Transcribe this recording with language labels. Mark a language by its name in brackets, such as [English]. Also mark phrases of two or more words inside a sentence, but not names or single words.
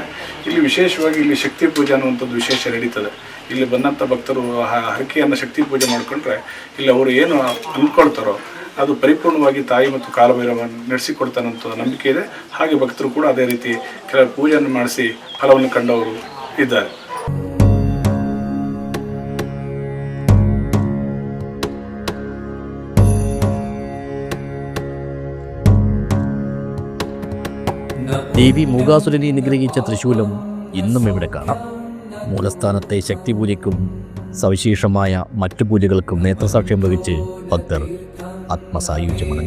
[Kannada] ಇಲ್ಲಿ ವಿಶೇಷವಾಗಿ ಇಲ್ಲಿ ಶಕ್ತಿ ಪೂಜೆ ಅನ್ನುವಂಥದ್ದು ವಿಶೇಷ ನಡೀತದೆ. ಇಲ್ಲಿ ಬಂದಂಥ ಭಕ್ತರು ಹರಕೆಯನ್ನು ಶಕ್ತಿ ಪೂಜೆ ಮಾಡಿಕೊಂಡ್ರೆ ಇಲ್ಲಿ ಅವರು ಏನು ಅಂದ್ಕೊಳ್ತಾರೋ ಅದು ಪರಿಪೂರ್ಣವಾಗಿ ತಾಯಿ ಮತ್ತು ಕಾಲಭೈರವ ನಡೆಸಿಕೊಡ್ತಾನಂತ ನಂಬಿಕೆ ಇದೆ. ಹಾಗೆ ಭಕ್ತರು ಕೂಡ ಅದೇ ರೀತಿ ಕೆಲವು ಪೂಜೆಯನ್ನು ಮಾಡಿಸಿ ಫಲವನ್ನು ಕಂಡವರು ಇದ್ದಾರೆ. [Malayalam] ദേവി മൂകാസുരനെ നിഗ്രഹിച്ച ത്രിശൂലം ഇന്നും ഇവിടെ കാണാം. മൂലസ്ഥാനത്തെ ശക്തിപൂജയ്ക്കും സവിശേഷമായ മറ്റു പൂജകൾക്കും നേത്രസാക്ഷ്യം വഹിച്ച് ഭക്തർ ആത്മസായുജ്യമണഞ്ഞു.